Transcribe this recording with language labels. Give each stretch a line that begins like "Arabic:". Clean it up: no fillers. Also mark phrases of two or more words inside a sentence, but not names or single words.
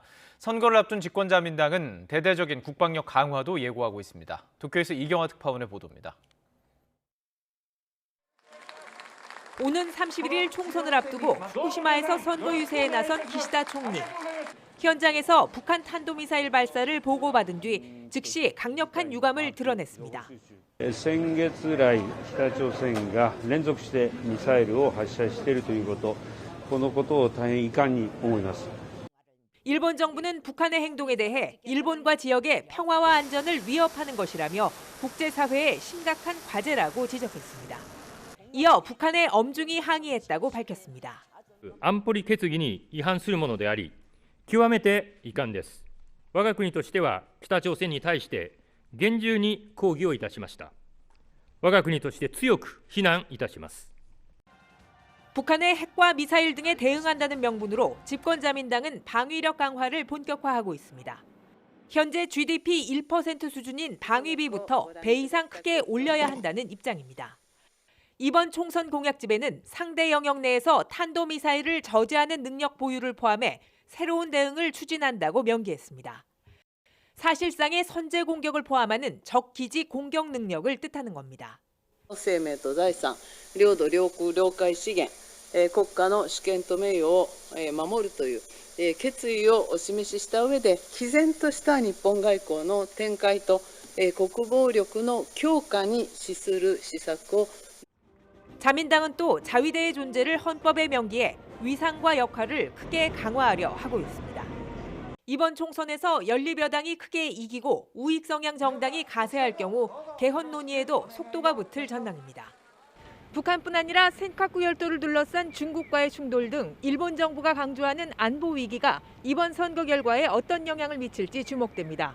Korean: 선거를 앞둔 집권자민당은 대대적인 국방력 강화도 예고하고 있습니다. 도쿄에서 이경화 특파원의 보도입니다. 오는 31일 총선을 앞두고 후쿠시마에서 선거 유세에 나선 기시다 총리. 현장에서 북한 탄도미사일 발사를 보고받은 뒤 즉시 강력한 유감을 드러냈습니다.
Japanese: 先月来、北朝鮮が連続してミサイルを発射しているということ、このことを大変遺憾に思います。
Korean: 일본 정부는 북한의 행동에 대해 일본과 지역의 평화와 안전을 위협하는 것이라며 국제사회의 심각한 과제라고 지적했습니다. 이어 북한에 엄중히 항의했다고 밝혔습니다.
Japanese: 安保理決議に違反するものであり、極めて遺憾です。我が国としては北朝鮮に対して厳重に抗議をいたしました。我が国として強く非難いたします。
Korean: 북한의 핵과 미사일 등에 대응한다는 명분으로 집권자민당은 방위력 강화를 본격화하고 있습니다. 현재 GDP 1% 수준인 방위비부터 배 이상 크게 올려야 한다는 입장입니다. 이번 총선 공약집에는 상대 영역 내에서 탄도미사일을 저지하는 능력 보유를 포함해 새로운 대응을 추진한다고 명기했습니다. 사실상의 선제 공격을 포함하는 적기지 공격 능력을 뜻하는 겁니다.
Japanese: 生命と財産、領土、領空、領海資源、国家の主権と名誉を守るという決意をお示しした上で、毅然とした日本外交の展開と国防力の強化に資する施策を
Korean: 자민당은 또 자위대의 존재를 헌법에 명기해 위상과 역할을 크게 강화하려 하고 있습니다. 이번 총선에서 연립여당이 크게 이기고 우익 성향 정당이 가세할 경우 개헌 논의에도 속도가 붙을 전망입니다. 북한뿐 아니라 센카쿠 열도를 둘러싼 중국과의 충돌 등 일본 정부가 강조하는 안보 위기가 이번 선거 결과에 어떤 영향을 미칠지 주목됩니다.